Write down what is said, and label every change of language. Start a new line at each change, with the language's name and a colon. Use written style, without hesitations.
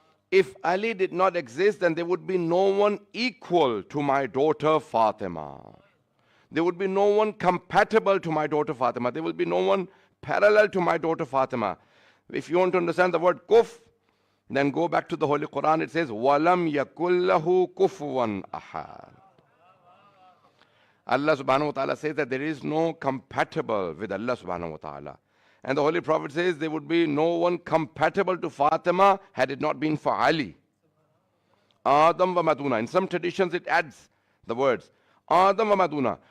English: If Ali did not exist, then there would be no one equal to my daughter Fatima. There would be no one compatible to my daughter Fatima. There will be no one parallel to my daughter Fatima. If you want to understand the word kuf, then go back to the Holy Quran. It says,
Arabic: وَلَمْ يَكُلْ لَهُ كُفُوًا أَحَدٌ.
English: Allah subhanahu wa ta'ala says that there is no compatible with Allah subhanahu wa ta'ala. And the Holy Prophet says there would be no one compatible to Fatima had it not been for Ali. Adam wa Maduna. In some traditions it adds the words Adam wa Maduna.